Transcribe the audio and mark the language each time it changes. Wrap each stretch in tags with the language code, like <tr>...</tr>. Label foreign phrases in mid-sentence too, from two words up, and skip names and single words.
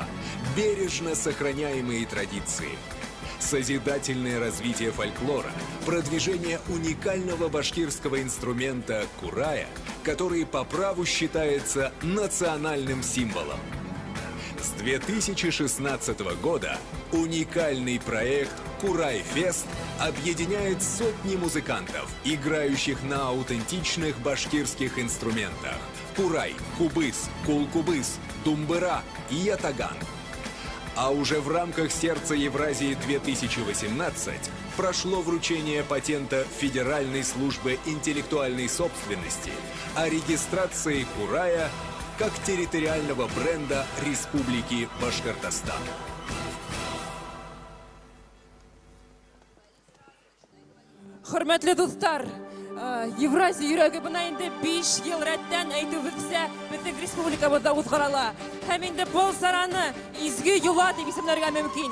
<ru>Бережно сохраняемые традиции. Созидательное развитие фольклора, продвижение уникального башкирского инструмента курая, который по праву считается национальным символом. С 2016 года уникальный проект «Курай-фест» объединяет сотни музыкантов, играющих на аутентичных башкирских инструментах: курай, кубыс, кулкубыс, думбыра и ятаган. А уже в рамках «Сердца Евразии-2018» прошло вручение патента Федеральной службы интеллектуальной собственности о регистрации курая как территориального бренда Республики Башкортостан.</ru> <ba>Хөрмәтле дуҫтар, Евразия йөрәге бына инде 5 ел рәттән әйтүебезчә безнең республикабызда узгарыла. Һәм инде был сараны изге юла дип исемләргә мөмкин.</ba>